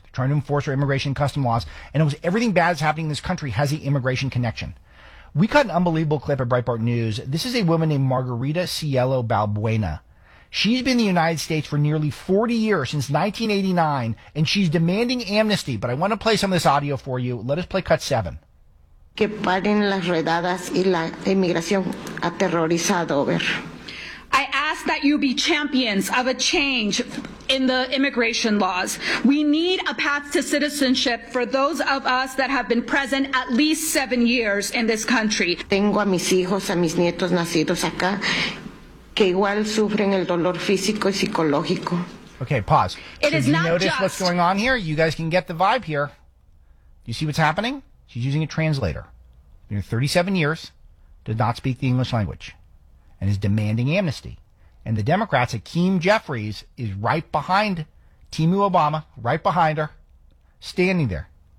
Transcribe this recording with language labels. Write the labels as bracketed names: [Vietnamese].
[English] They're trying to enforce our immigration and custom laws. And almost everything bad that's happening in this country has the immigration connection. We caught an unbelievable clip at Breitbart News. This is a woman named Margarita Cielo Balbuena. She's been in the United States for nearly 40 years, since 1989, and she's demanding amnesty. But I want to play some of this audio for you. Let us play cut 7. [Spanish] Que paren las redadas y la inmigración aterrorizada, over. [English] I ask that you be champions of a change in the immigration laws. We need a path to citizenship for those of us that have been present at least 7 years in this country. [Spanish] Tengo a mis hijos, a mis nietos nacidos acá, que igual sufren el dolor físico y psicológico. [English] Okay, pause. It is not just. You notice what's going on here? You guys can get the vibe here. You see what's happening? She's using a translator. In 37 years, does not speak the English language. And is demanding amnesty. And the Democrats, Hakeem Jeffries, is right behind Timu Obama, right behind her, standing there.